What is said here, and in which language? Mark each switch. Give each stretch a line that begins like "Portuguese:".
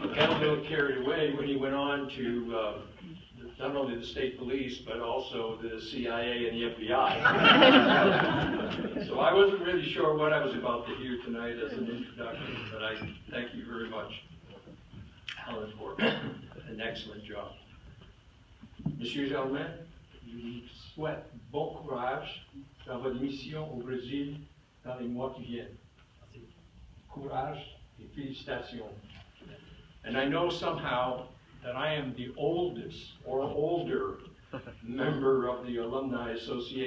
English: I got a little carried away when he went on to not only the state police, but also the CIA and the FBI. So I wasn't really sure what I was about to hear tonight as an introduction, but I thank you very much, Alan, for an excellent job.
French: Monsieur Germain, je vous souhaite bon courage dans votre mission au Brésil dans les mois qui viennent. Courage et félicitations.
English: And I know somehow that I am the oldest or older member of the Alumni Association because, unlike Ken,